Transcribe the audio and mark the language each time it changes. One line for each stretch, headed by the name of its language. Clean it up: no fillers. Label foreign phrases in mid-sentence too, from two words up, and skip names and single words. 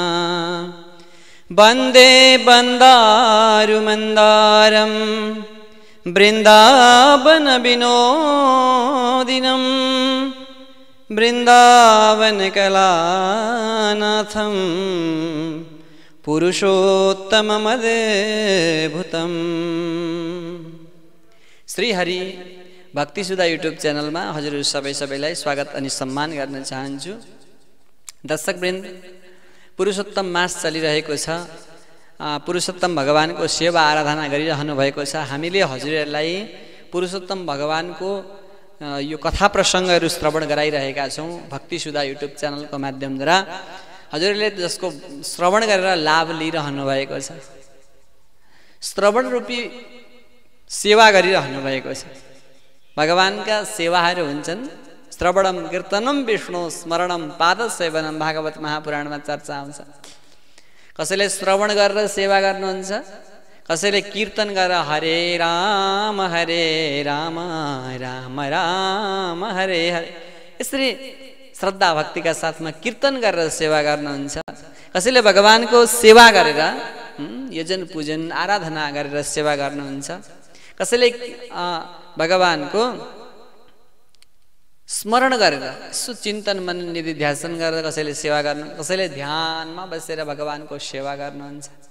Sanskrit: वंदे बंदारुमंदारम वृंदावन विनोदिनम वृंदावन कलानाथम पुरुषोत्तममद्भुतम्।
Nepali: श्री हरि भक्ति सुधा युट्युब च्यानलमा हजुरहरु सबैलाई स्वागत अनि सम्मान गर्न चाहन्छु। दर्शकवृन्द, पुरुषोत्तम मास चलिरहेको छ। पुरुषोत्तम भगवानको सेवा आराधना गरिरहनु भएको छ। हामीले हजुरहरुलाई पुरुषोत्तम भगवानको यो कथा प्रसंगहरु श्रवण गराइरहेका छौं भक्ति सुधा युट्युब च्यानलको माध्यमद्वारा। हजुरले जसको श्रवण गरेर लाभ लिइरहनु भएको छ, श्रवण रूपी सेवा गरिरहनु भएको छ। भगवानका सेवाहरू हुन्छन्
Sanskrit: श्रवणम कीर्तनम विष्णु स्मरणम पादसेवनम।
Nepali: भागवत महापुराणमा चर्चा आउँछ। कसैले श्रवण गरेर सेवा गर्नुहुन्छ, कसैले कीर्तन गरेर
Sanskrit: हरे राम राम राम हरे हरे
Nepali: यसरी श्रद्धा भक्तिका साथमा कीर्तन गरेर सेवा गर्नुहुन्छ। कसैले भगवानको सेवा गरेर यजन पूजन आराधना गरेर सेवा गर्नुहुन्छ। कसैले भगवानको स्मरण गरेर सुचिन्तन मन निधि ध्यान गरेर कसैले सेवा गर्नु, कसैले ध्यानमा बसेर भगवानको सेवा गर्नुहुन्छ।